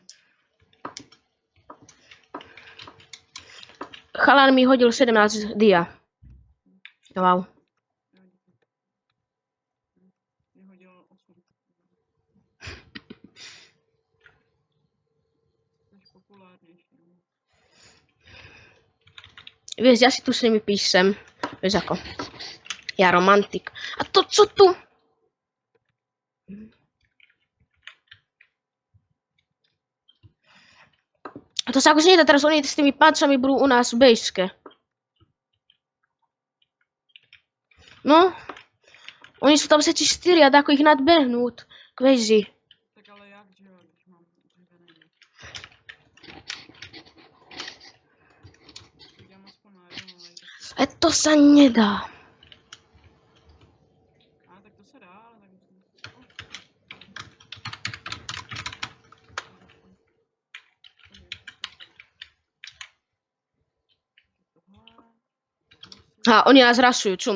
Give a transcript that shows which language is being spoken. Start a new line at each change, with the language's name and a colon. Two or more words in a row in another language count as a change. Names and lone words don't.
Slovak: Chalan mi hodil 17 dia. Wow.
Czech: Mě hodil 8. Jsi populárnější.
Slovak: Vieš, ja si tu s nimi píšem. Vieš ako. Ja romantik. A to co tu? A to sa akože nedá, teraz oni s tými páčami budú u nás v bejske. No, oni sú tam všetci 4 a dáko ich nadbehnúť. Crazy.
Czech: Tak ale jak, že jo, když mám dřevěný meč. Tak dám aspoň na jedno, ale
Slovak: A to sa nedá.
Czech: tak to se dá, ale tak...
Slovak: A oni nás rasujú, čum.